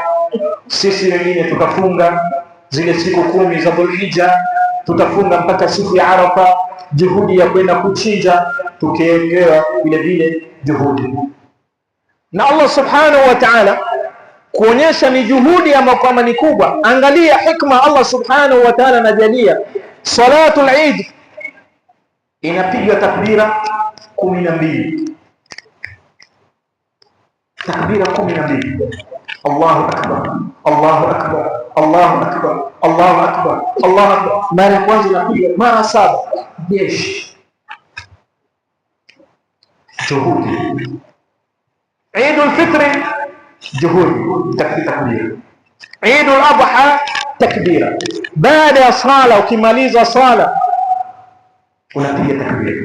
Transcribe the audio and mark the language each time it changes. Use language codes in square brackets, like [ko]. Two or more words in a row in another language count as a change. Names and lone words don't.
[sw] Sisi wengine tutafunga zile siku 10 za Dhulhijja, tutafunga mpaka siku ya Arafa, juhudi ya kwenda kuchinja, tukiwekewa vile vile juhudi na Allah [ar] سبحانه وتعالى [sw] kuonyesha ni juhudi ama kwamba ni kubwa. Angalia hikma Allah [ar] سبحانه وتعالى [sw] anajalia [ar] صلاة العيد [sw] inapigwa takbira 12, takbira 12. [ar] الله أكبر، الله أكبر، الله أكبر، الله أكبر، الله أكبر. [sw] Mara ya kwanza inapiga mara 7. Jeshi juhudi. Eid al-Fitr juhudi, takbira. Eid al-Adha takbira. Baada ya sala, ukimaliza sala unapiga takbira.